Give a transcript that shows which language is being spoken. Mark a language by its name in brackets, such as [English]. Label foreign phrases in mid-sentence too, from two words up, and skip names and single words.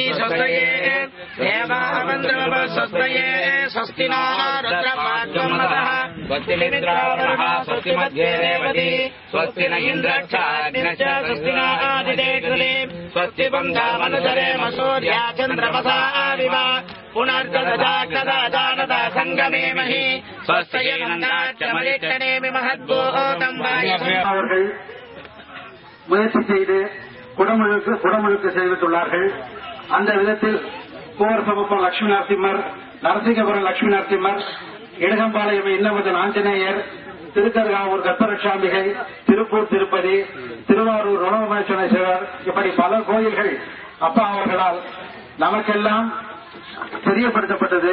[Sanskrit] स्वस्तये देवामन्द्रव स्वस्तये स्वस्ति नो रुद्रमाद्गमतः स्वस्तिमिन्द्रावणः स्वस्ति मध्ये रेवती स्वस्ति न इन्द्रक्षाग्निश्च स्वस्ति न आदिदेवते स्वस्ति बन्धामनुचरेम सूर्या चन्द्रमसा विव पुनर्ददा कदा जानदा संगमेमहि स्वस्यैनन्दाच्चमरिष्टनेमि महद्भूतं [Tamil] அவர்கள் முயற்சி செய்து குடமுழுக்கு செய்துள்ளார்கள். அந்த விதத்தில் கோவரசமுப்பம் லட்சுமி நரசிம்மர், நரசிங்கபுரம் லட்சுமி நரசிம்மர், இடுகம்பாளையம் இன்னமுதன் ஆஞ்சநேயர், திருக்கருகாவூர் கற்பரட்சாம்பிகை, திருப்பூர் திருப்பதி, திருவாரூர் ருணமேஸ்வரேஸ்வரர், இப்படி பல கோயில்கள் அப்பா அவர்களால் நமக்கெல்லாம் தெரியப்படுத்தப்பட்டது.